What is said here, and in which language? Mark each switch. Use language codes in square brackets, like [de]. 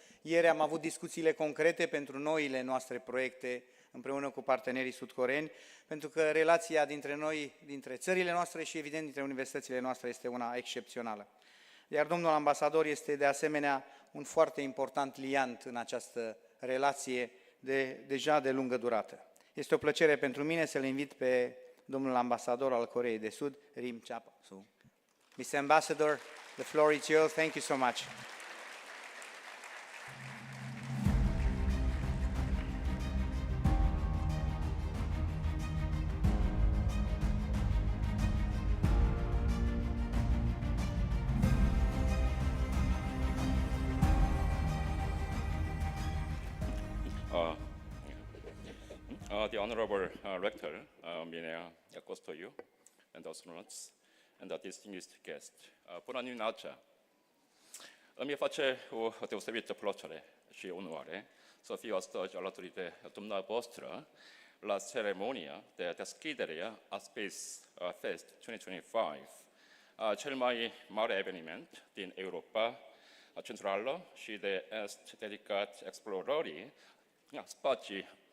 [ro] Ieri am avut discuțiile concrete pentru noile noastre proiecte împreună cu partenerii sudcoreeni, pentru că relația dintre noi, dintre țările noastre și evident dintre universitățile noastre este una excepțională. Iar domnul ambasador este de asemenea un foarte important liant în această relație deja de lungă durată. Este o plăcere pentru mine să-l invit pe domnul ambasador al Coreei de Sud, Rim Chap-Soo. [en] Mr. Ambassador, the floor is yours. Thank you so much. The Honorable Rector, Minea Acostoiu, and astronauts, and the distinguished guest. [ro] Bună dimineața! Îmi face o deosebită plăcere și onoare să fiu astăzi alături de dumneavoastră la ceremonia de deschidere a SpaceFEST 2025, cel mai mare eveniment din Europa Centrală și de Est dedicat explorării spațiului.